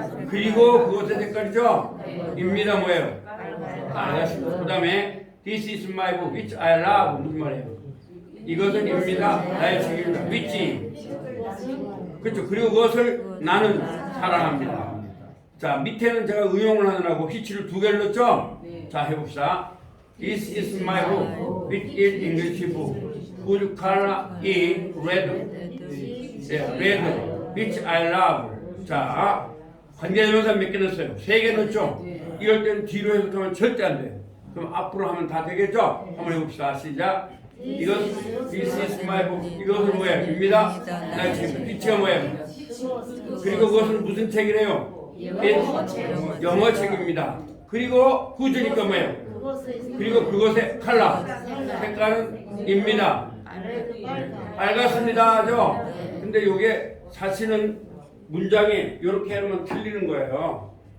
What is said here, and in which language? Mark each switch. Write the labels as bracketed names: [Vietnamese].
[Korean] 그리고 그것의 색깔이죠? 입니다. 뭐예요? 알겠습니다. 그 다음에 [English] This is my book which I love. [Korean] 무슨 말이에요? 이것은 입니다. 나의 책입니다. which. 그렇죠. 그리고 그것을 나는 사랑합니다. 자 밑에는 제가 응용을 하느라고 which를 두 개를 넣었죠? 자 해봅시다. [English] This is my book which is English book whose color is red. red which I love. [Korean] 자 관계대명사 몇 개 넣었어요? 세 개 넣었죠? 이럴 때는 뒤로 해석하면 절대 안 돼요. 그럼 앞으로 하면 다 되겠죠? 한번 해봅시다. 시작. 이것 [English] This is my book. [Korean] 이것은 뭐예요? 입니다. 나의 책입니다. which가 뭐예요? 그리고 그것은 무슨 책이래요? 영어 책입니다. 그리고 who주니까 뭐예요? 그리고 그것의 컬러 색깔은 입니다. 알겠습니다죠? 근데 이게 사실은 문장이 이렇게 하면 틀리는 거예요.